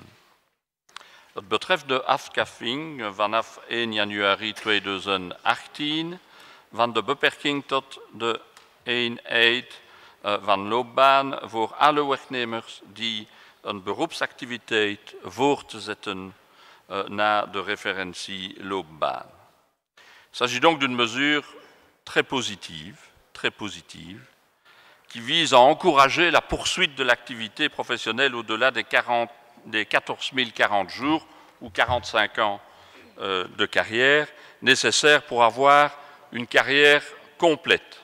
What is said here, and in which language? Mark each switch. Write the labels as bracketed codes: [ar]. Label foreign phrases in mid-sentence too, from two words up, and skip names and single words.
[nl] Het betreft de afschaffing vanaf 1 januari 2018 van de beperking tot de eenheid van loopbaan voor alle werknemers die een beroepsactiviteit voortzetten na de referentieloopbaan. [fr] Il s'agit donc d'une mesure très positive, qui vise à encourager la poursuite de l'activité professionnelle au-delà des 14 040 jours ou 45 ans de carrière nécessaires pour avoir une carrière complète.